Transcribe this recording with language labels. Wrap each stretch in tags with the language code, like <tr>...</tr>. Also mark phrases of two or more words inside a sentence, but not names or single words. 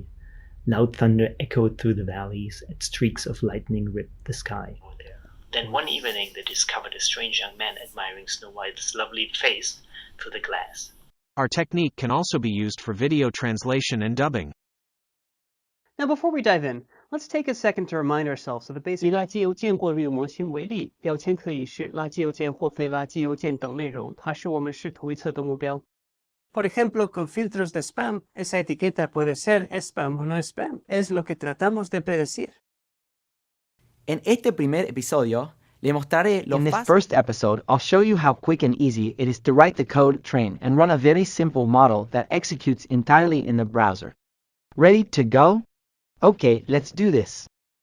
<en>Loud thunder echoed through the valleys, and streaks of lightning ripped the sky. Then one evening they discovered a strange young man admiring Snow White's lovely face through the glass. Our technique can also be used for video translation and dubbing. Now before we dive in, let's take a second to remind ourselves of the basic.</en> <zh>以垃圾邮件过滤模型为例，标签可以是垃圾邮件或非垃圾邮件等内容，它是我们试图预测的目标。</zh> <es>Por ejemplo, con filtros de spam, esa etiqueta puede ser spam o no spam. Es lo que tratamos de predecir. En este primer episodio, le mostraré lo</es> <en>In this first episode, I'll show you how quick and easy it is to write the code, train, and run a very simple model that executes entirely in the browser. Ready to go? Okay, let's do this.</en>